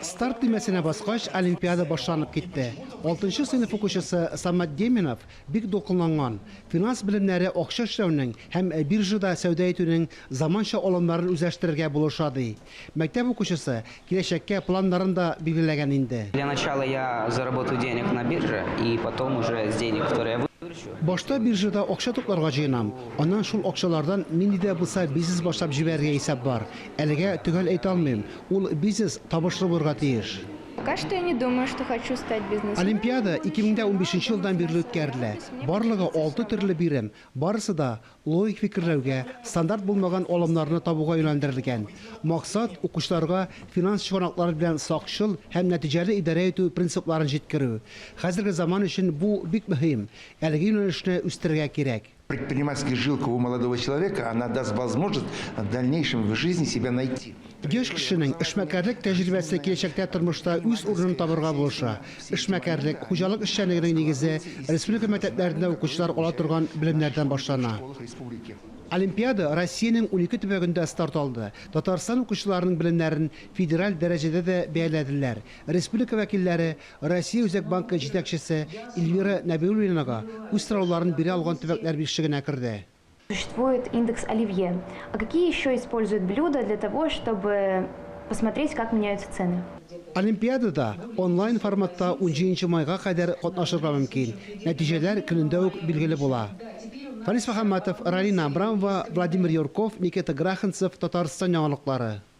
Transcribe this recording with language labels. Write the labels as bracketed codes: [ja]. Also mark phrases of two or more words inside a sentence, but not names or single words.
[tt] Старт демесіне басқаш, Олимпиада башланып кетті. 6-нчы сыйныф укучысы Самат Деминов бик дулкынланган. Финанс белемнәре акча эшләүнең һәм биржада сәүдә итүнең заманча алымнарын үзләштерергә булышады. Мәктәп укучысы киләчәккә планнарын да билгеләгән инде. [ru] Для начала я заработаю денег на бирже и потом уже с денег, которые я [tt] Башта биржада акча тупларга җыенам. Аннан шул акчалардан нинди дә булса бизнес башлап җибәрергә исәп бар. Әлегә төгәл әйтә алмыйм. Ул бизнес табышлы булырга тиеш. [ru] Пока что я не думаю, что хочу стать бизнесменом. [tt] Олимпиада 2015 елдан бирле үткәрелә. Барлыгы 6 төрле бирем. Барысы да логик фикерләүгә, стандарт булмаган алымнарны табуга юнәлдерелгән. Максат укучыларга финанс чыганаклары белән сакчыл һәм нәтиҗәле идарә итү принципларын җиткерү. Хәзерге заман өчен бу бик мөһим. Әлеге юнәлешне үстерергә кирәк. [ru] Предпринимательская жилка у молодого человека, она даст возможность в дальнейшем в жизни себя найти. [tt] Яшь кешенең эшмәкәрлек тәҗрибәсе киләчәктә тормышта үз урынын табырга булыша. Эшмәкәрлек, хуҗалык эшчәнлегенең нигезе республика мәктәпләрендә укучылар ала торган белемнәрдән башлана. Олимпиада Россиянең 12 төбәгендә старт алды. Татарстан укучыларының белемнәрен федераль дәрәҗәдә дә бәяләделәр. Республика вәкилләре Россия Үзәк банкы җитәкчесе Эльвира Нәбиуллинага үз сорауларын бирә алган төбәкләр бишегенә керде. [ru] Существует индекс Оливье. А какие еще используют блюда для того, чтобы посмотреть, как меняются цены? [tt] Олимпиадада онлайн форматта 17 майга кадәр катнашырга мөмкин. Нәтиҗәләр көнендә үк билгеле була. Фарис Мөхәммәтов, Ралина Абрамова, Владимир Юрков, Никита Граханцев, Татарстан яңалыклары.